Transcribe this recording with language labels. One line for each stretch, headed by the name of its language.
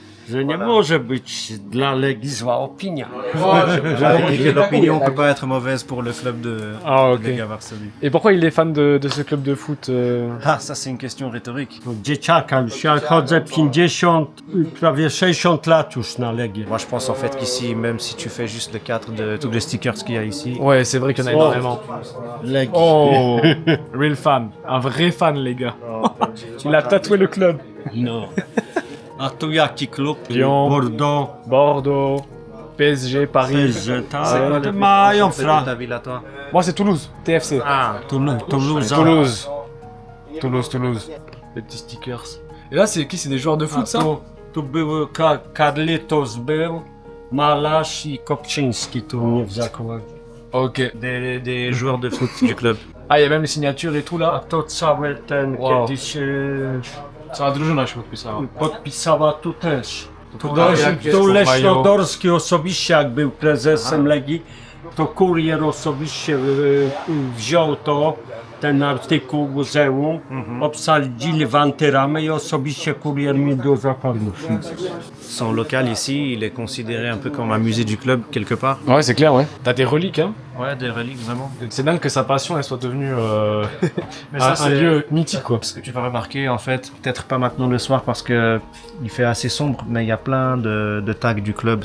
Polish: Że nie może być dla Legii zła opinia.
French: L'opinion ne peut pas être mauvaise pour le club de Ah, ok. Legia Varsovie. Et pourquoi il est fan de ce club de foot Ah, ça c'est une question rhétorique.
Polish: No, dzieciaka już ja chodzę 50, prawie 60 lat już na Legię.
French: Moi je pense en fait qu'ici, même si tu fais juste le cadre de tous les stickers qu'il y a ici, Ouais, c'est vrai qu'il y en a énormément.
Polish: Legii.
English: Oh, real fan.
French: Un vrai fan, les gars. Il a tatoué le club.
Polish: No. A tu jaki klub?
French: Lyon. Bordeaux. Bordeaux, PSG, Paris.
Polish: Że tak, ale mają
French: c'est ta ville à toi. Moi, c'est Toulouse, TFC. Toulouse. Toulouse. Les petits stickers. Et là, c'est qui? C'est des joueurs de foot, ça?
Polish: Tu był Carlitos był, Malarz i Kopczyński tu mnie w zakładzie.
French: Ok. Des joueurs de foot du club. Ah, il y a même les signatures et tout,
Polish: A
French: là.
Polish: to cały ten Wow. kiedyś Cała drużyna się podpisała. podpisała tu też. jak jest Tu to Leśnodorski osobiście jak był prezesem Legii, to kurier osobiście wziął to ten artykuł muzeum, obsadzili w antyramę i osobiście kurier mi do zakładu.
French: Son local ici, il est considéré un peu comme un musée du club quelque part. Ouais, c'est clair, ouais. T'as des reliques, hein. Ouais, des reliques vraiment. C'est dingue que sa passion, elle soit devenue Mais ça, un c'est- lieu mythique, quoi. Ce que tu vas remarquer en fait, peut-être pas maintenant le soir parce que il fait assez sombre, mais il y a plein de tags du club.